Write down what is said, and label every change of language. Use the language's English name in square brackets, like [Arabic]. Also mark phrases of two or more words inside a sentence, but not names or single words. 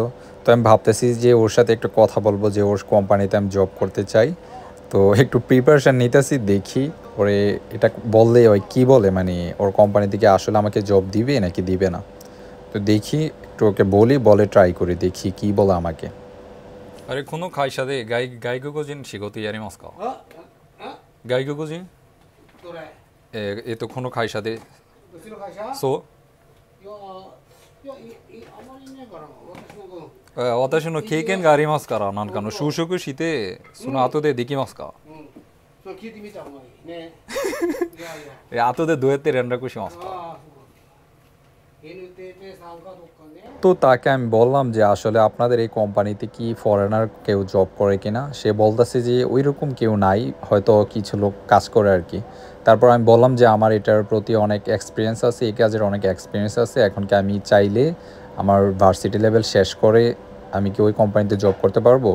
[Bangla] তো আমি ভাবতেছি যে ওর সাথে একটু কথা বলবো, যে ওর কোম্পানিতে আমি জব করতে চাই। তো একটু প্রিপারেশান নিতেছি, দেখি ওরে এটা বললে ওই কী বলে, মানে ওর কোম্পানি থেকে আসলে আমাকে জব দিবে নাকি দিবে না। তো দেখি একটু ওকে বলে ট্রাই করি, দেখি কী বলে আমাকে। [Japanese] あれ、この会社で外国人仕事やりますか？外国人？どれ？この会社で。うちの会社？そう。あまりいないから、私の経験がありますから、なんかの就職して、その後でできますか？それ聞いてみた方がいいね。後でどうやって連絡しますか？ [Bangla] তো তাকে আমি বললাম যে আসলে আপনাদের এই কোম্পানিতে কি ফরেনার কেউ জব করে কিনা। সে বলতেছে যে ওই রকম কেউ নাই, হয়তো কিছু লোক কাজ করে আর কি। তারপর আমি বললাম যে আমার এটার প্রতি অনেক এক্সপিরিয়েন্স আছে, এই কাজের অনেক এক্সপিরিয়েন্স আছে, এখন কি আমি চাইলে আমার ভার্সিটি লেভেল শেষ করে আমি কি ওই কোম্পানিতে জব করতে পারবো।